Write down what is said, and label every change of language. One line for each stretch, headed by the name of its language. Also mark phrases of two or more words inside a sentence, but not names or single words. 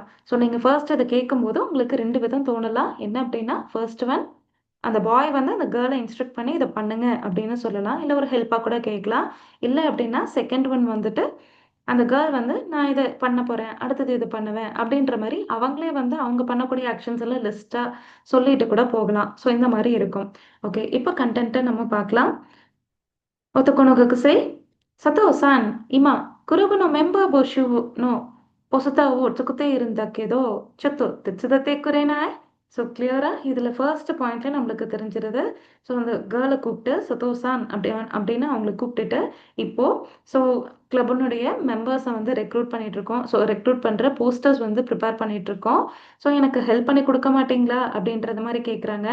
Tamil: ஸோ நீங்கள் ஃபர்ஸ்ட் இதை கேட்கும்போது உங்களுக்கு 2 விதம் தோணலாம். என்ன அப்படின்னா
English: first one
Tamil: அந்த பாய் வந்து அந்த கேர்ளை இன்ஸ்ட்ரக்ட் பண்ணி இதை பண்ணுங்க அப்படின்னு சொல்லலாம், இல்லை ஒரு ஹெல்ப்பாக கூட கேட்கலாம். இல்லை அப்படின்னா
English: second one
Tamil: வந்துட்டு அந்த கேர்ள் வந்து நான் இதை பண்ண போகிறேன், அடுத்தது இது பண்ணுவேன் அப்படின்ற மாதிரி அவங்களே வந்து அவங்க பண்ணக்கூடிய ஆக்ஷன்ஸ் எல்லாம் லிஸ்ட்டாக சொல்லிட்டு கூட போகலாம். ஸோ இந்த மாதிரி இருக்கும். ஓகே, இப்போ கண்டென்ட்டை நம்ம பார்க்கலாம்.
Japanese: 男の学生、佐藤さん、今、クラブのメンバー募集のポスターを作っているんだけど、ちょっと手伝ってくれない ？
Tamil: ஸோ கிளியராக இதில் ஃபர்ஸ்ட் பாயிண்ட்ல நம்மளுக்கு தெரிஞ்சிருது. ஸோ அந்த கேர்ளை கூப்பிட்டு சதோசான் அப்படின்னு அவங்களை கூப்பிட்டுட்டு இப்போது ஸோ கிளப்பினுடைய மெம்பர்ஸை வந்து ரெக்ரூட் பண்ணிகிட்ருக்கோம்.
English: so recruit
Tamil: பண்ணுற போஸ்டர்ஸ் வந்து ப்ரிப்பேர் பண்ணிகிட்ருக்கோம். ஸோ எனக்கு ஹெல்ப் பண்ணி கொடுக்க மாட்டிங்களா அப்படின்றது மாதிரி கேட்குறாங்க.